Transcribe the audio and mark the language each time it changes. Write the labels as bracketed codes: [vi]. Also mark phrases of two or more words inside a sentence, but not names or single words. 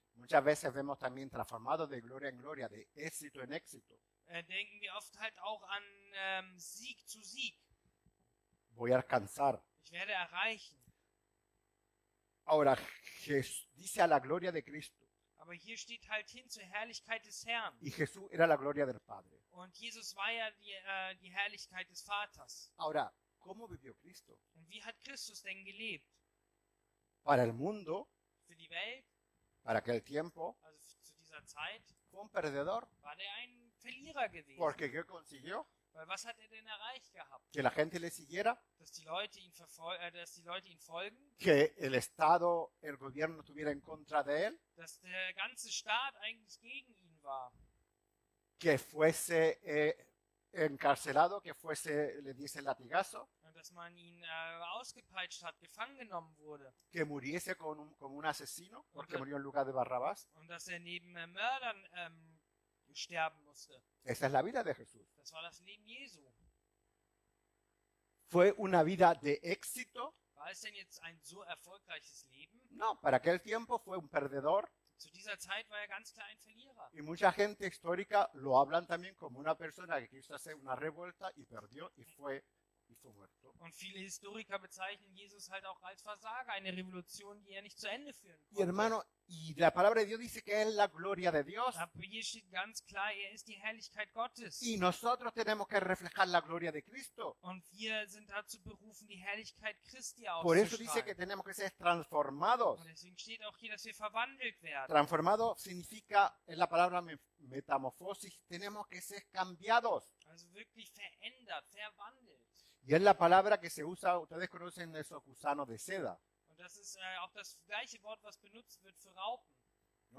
[es] muchas veces vemos también transformados de gloria en gloria, de éxito en éxito. [de] denken wir oft halt auch an Sieg zu Sieg. [es] Voy a alcanzar. [de] Ich werde erreichen. [es] Ahora, dice a la gloria de Cristo. [de] Aber hier steht halt hin zur Herrlichkeit des Herrn. [es] Y Jesús era la gloria del Padre. [de] Und Jesus war ja die Herrlichkeit des Vaters. [es] Ahora, ¿cómo vivió Cristo? [de] Und wie hat Christus denn gelebt? [es] Para el mundo, [de] Für die Welt, [es] para aquel tiempo, [de] also zu dieser Zeit, [es] fue un perdedor. [de] war der ein Verlierer gewesen. [es] Porque ¿qué consiguió? [de] Weil was hat er denn erreicht gehabt? [es] Que la gente le siguiera, [de] Dass die Leute ihn folgen, [es] que el Estado, el gobierno estuviera en contra de él, [de] dass der ganze Staat eigentlich gegen ihn war, [es] que fuese encarcelado, que le diese latigazo, [de] und dass man ihn ausgepeitscht hat, gefangen genommen wurde [es] que muriese como un asesino, porque Ok. murió en lugar de Barrabás. [de] und dass er neben Mördern sterben musste. [es] Esa es la vida de Jesús. [de] Das war das Leben Jesu. [es] ¿Fue una vida de éxito? [de] War es denn jetzt ein so erfolgreiches Leben? [es] No, para aquel tiempo fue un perdedor. [de] Zu dieser Zeit war er ganz klar ein Verlierer. [es] Y mucha gente histórica lo hablan también como una persona que quiso hacer una revuelta y perdió y fue muerto. [de] Und viele Historiker bezeichnen Jesus halt auch als Versager, eine Revolution, die er nicht zu Ende führen [es] Y [de] konnte. [es] hermano, y la palabra de Dios dice que es la gloria de Dios. [de] Aber hier steht ganz klar, er ist die Herrlichkeit Gottes. [es] Y nosotros tenemos que reflejar la gloria de Cristo. [de] Und wir sind dazu berufen, die Herrlichkeit Christi [es] Por eso dice que [de] auszustrahlen. [es] tenemos que ser transformados. [de] Und deswegen steht auch hier, dass wir verwandelt werden. [es] Transformado significa, es la palabra metamorfosis, tenemos que ser cambiados. [de] Also wirklich verändert, verwandelt. [es] Y es la palabra que se usa, ustedes conocen esos gusanos de seda, [de] Und das ist auch das gleiche Wort, was benutzt wird für Raupen. [es] ¿no?